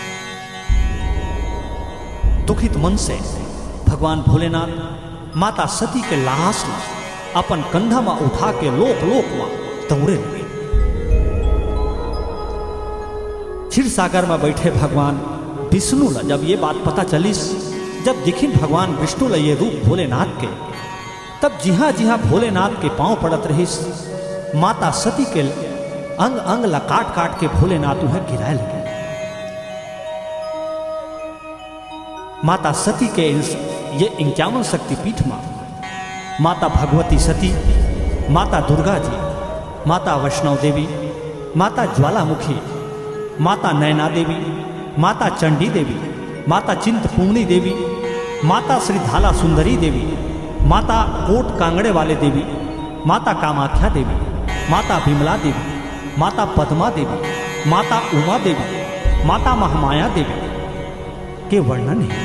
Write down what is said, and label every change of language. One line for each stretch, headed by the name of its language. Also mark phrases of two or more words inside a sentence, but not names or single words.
Chhattisgarhi: दुखित मन से भगवान भोलेनाथ माता सती के लाश ला अपन कंधा में उठा के लोक लोक में दौड़े लगे। क्षीर सागर में बैठे भगवान विष्णु ला जब ये बात पता चलिस, जब दिखिन भगवान विष्णु ला ये रूप भोलेनाथ के, तब जिहा भोलेनाथ के पांव पड़त रहिस, माता सती के अंग अंग ला काट काट के भोलेनाथ उन्हें गिराए लगे। माता सती के ये 51 शक्तिपीठ में माता भगवती सती, माता दुर्गा जी, माता वैष्णव देवी, माता ज्वालामुखी, माता नैना देवी, माता चंडी देवी, माता चिंतपूर्णी देवी, माता श्री धाला सुंदरी देवी, माता कोट कांगड़े वाले देवी, माता कामाख्या देवी, माता विमला देवी, माता पद्मा देवी, माता उमा देवी, माता महामाया देवी के वर्णन है।